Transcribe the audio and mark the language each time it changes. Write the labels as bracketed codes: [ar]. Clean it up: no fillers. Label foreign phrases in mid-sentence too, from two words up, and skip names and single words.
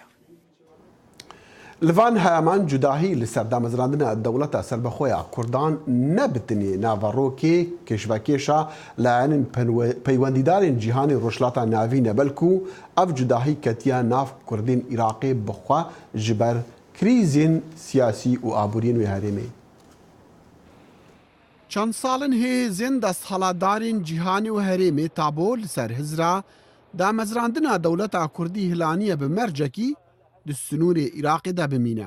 [ku] لەوان هەمان جوداهی لەسەر دامەزراندنە دەوڵەتە سەربەخۆیە کوردان نەبتنی ناڤەڕۆکێ کێشبەکێشە لایەنن پەیوەندیدارین جیهانی ڕۆژهەڵاتە ناوینە بەلکو ئەف جوداهی کەتیە ناو کوردین عێراقی بخوا ji ber krîzên siyasî û aboriyên wê herêmê. Çend salin hêzên desthilatdarên cîhanî û herêmê tabo li ser hizra damezrandina dewleta Kurdî hilaniye bi mercekî di sinûrê Iraqê de bimîne.